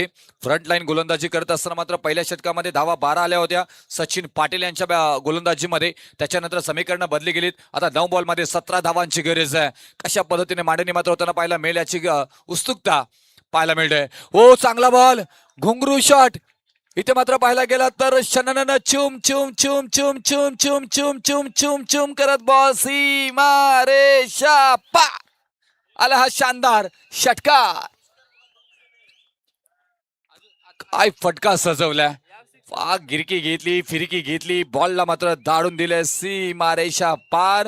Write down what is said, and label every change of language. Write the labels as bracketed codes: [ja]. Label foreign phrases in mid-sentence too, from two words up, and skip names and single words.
[en] front line [mr] गोलंदाजी करत असताना मात्र पहिल्या षटकामध्ये धावा 12 आल्या होत्या सचिन पाटील यांच्या गोलंदाजीमध्ये. त्याच्यानंतर समीकरणं बदली गेलीत. आता 9 बॉलमध्ये 17 धावांची गरज आहे. कशा पद्धतीने मांडणी मात्र होताना पाहायला मिळेल याची उत्सुकता पाहायला मिळते. हो चांगला बॉल घुंगरू शॉट इथे मात्र पाहायला गेला तर शनन चुम चुम चुम चुम चुम चुम चुम चुम चुम चुम करत बॉल सीमा रेषा पार आला हा शानदार षटकार. काय फटका सजवलाय. गिरकी घेतली, फिरकी घेतली, बॉलला मात्र दाडून दिले सीमा रेषा पार.